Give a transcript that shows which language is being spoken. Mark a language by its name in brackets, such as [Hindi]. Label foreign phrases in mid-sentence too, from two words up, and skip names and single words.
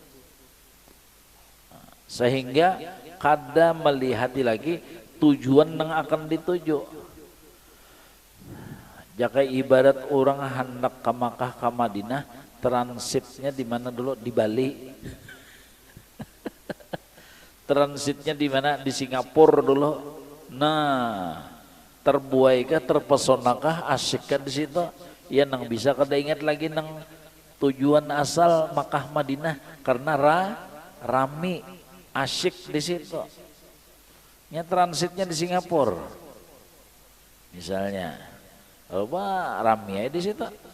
[Indonesian] Sehingga kada melihati lagi tujuan yang akan dituju. Jika ibarat orang hendak ke Makkah ke Madinah, transitnya di mana dulu? Di Bali. Transitnya di mana? Di Singapura dulu. Nah, terbuaikah, terpesonakah, asyikkah di situ? Ya nang bisa kada ingat lagi nang tujuan asal Makkah Madinah karena rami, asyik di situ. Ya transitnya di Singapura. Misalnya, apa rami di situ.